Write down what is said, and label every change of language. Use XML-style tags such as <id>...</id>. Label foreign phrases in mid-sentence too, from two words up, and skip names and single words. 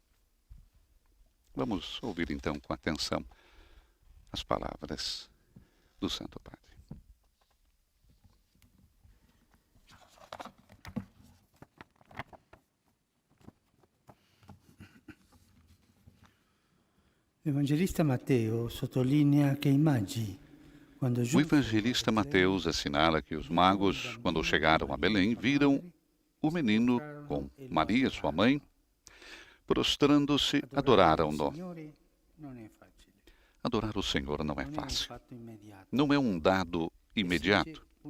<pt>Vamos ouvir então com atenção as palavras do Santo Padre. O evangelista</pt> <it>Mateus sottolinea che i magi,</it> <pt>O evangelista Mateus assinala que os magos, quando chegaram a Belém, viram o menino com Maria, sua mãe, prostrando-se, adoraram-no. Adorar o Senhor não é fácil. Não é um dado imediato.</pt>